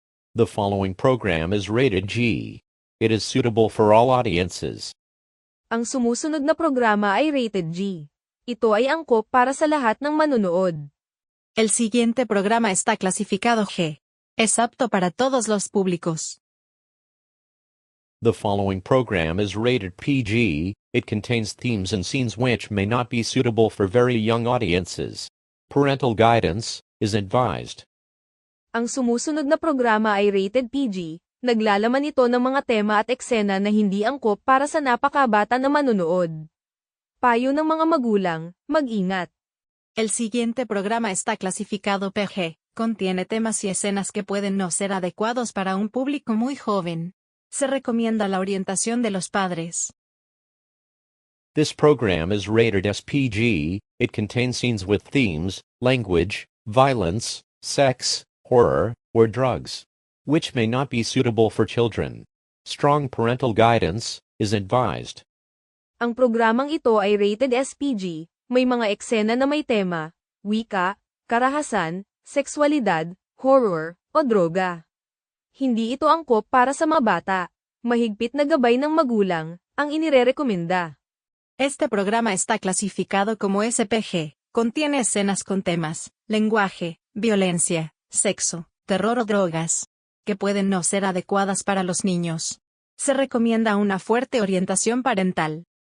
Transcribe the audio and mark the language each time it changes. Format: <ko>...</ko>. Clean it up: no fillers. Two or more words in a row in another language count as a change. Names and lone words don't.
<en>The following program is rated G. It is suitable for all audiences.</en> <tl>Ang sumusunod na programa ay</tl> <en>rated G.</en> <tl>Ito ay angkop para sa lahat ng manunood.</tl> <es>El siguiente programa está clasificado G. Es apto para todos los públicos.</es> <en>The following program is rated PG. It contains themes and scenes which may not be suitable for very young audiences. Parental guidance is advised.</en> <tl>Ang sumusunod na programa ay</tl> <en>rated PG.</en> <tl>Naglalaman ito ng mga tema at eksena na hindi angkop para sa napakabata na manunood. Payo ng mga magulang, mag-ingat.</tl> <es>El siguiente programa está clasificado PG. Contiene temas y escenas que pueden no ser adecuados para un público muy joven. Se recomienda la orientación de los padres.</es> <en>This program is rated SPG. It contains scenes with themes, language, violence, sex, horror, or drugs, which may not be suitable for children. Strong parental guidance is advised.</en> <tl>Ang programang ito ay</tl> <en>rated SPG,</en> <tl>may mga eksena na may tema, wika, karahasan, sexualidad, horror, o droga. Hindi ito angkop para sa mga bata. Mahigpit na gabay ng magulang ang inirerekomenda.</tl> <es>Este programa está clasificado como SPG. Contiene escenas con temas, lenguaje, violencia, sexo, terror o drogas, que pueden no ser adecuadas para los niños. Se recomienda una fuerte orientación parental.</es>